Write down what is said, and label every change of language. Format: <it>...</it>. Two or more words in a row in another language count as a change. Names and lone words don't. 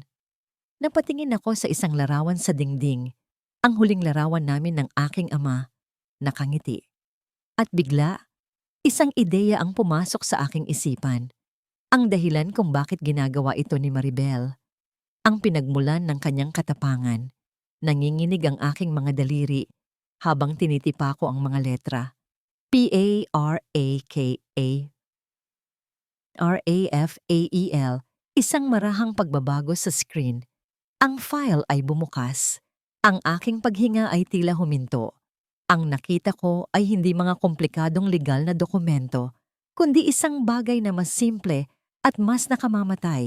<tl>Napatingin ako sa isang larawan sa dingding, ang huling larawan namin ng aking ama, nakangiti. At bigla, isang ideya ang pumasok sa aking isipan. Ang dahilan kung bakit ginagawa ito ni Maribel. Ang pinagmulan ng kanyang katapangan. Nanginginig ang aking mga daliri habang tinitipa ko ang mga letra. P-A-R-A-K-A. R-A-F-A-E-L. Isang marahang pagbabago sa screen. Ang file ay bumukas. Ang aking paghinga ay tila huminto. Ang nakita ko ay hindi mga komplikadong legal na dokumento, kundi isang bagay na mas simple at mas nakamamatay.</tl>